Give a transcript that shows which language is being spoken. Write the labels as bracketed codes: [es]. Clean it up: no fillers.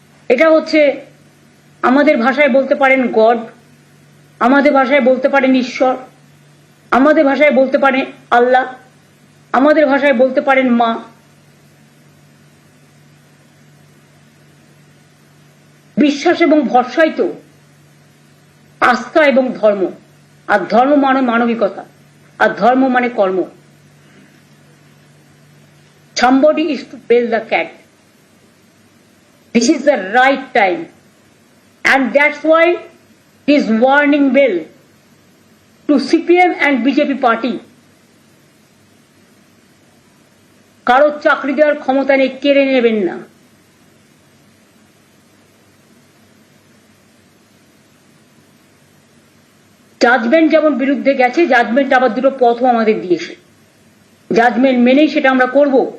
[bn] এটা হচ্ছে, আমাদের ভাষায় বলতে পারেন গড, আমাদের ভাষায় বলতে পারেন ঈশ্বর, আমাদের ভাষায় বলতে পারেন আল্লাহ, আমাদের ভাষায় বলতে পারেন মা। বিশ্বাস এবং ভরসাই তো আস্থা এবং ধর্ম, আর ধর্ম মানে মানবিকতা, আর ধর্ম মানে কর্ম। [en] Somebody is to bail the cat. This is the right time, and that's why this warning bell to CPM and BJP party. [bn] কারো চাকরি দেওয়ার ক্ষমতা নেই, কেড়ে নেবেন না। জাজমেন্ট যেমন বিরুদ্ধে গেছে, জাজমেন্ট আবার দুটো পথও আমাদের দিয়েছে, জাজমেন্ট মেনেই সেটা আমরা করব।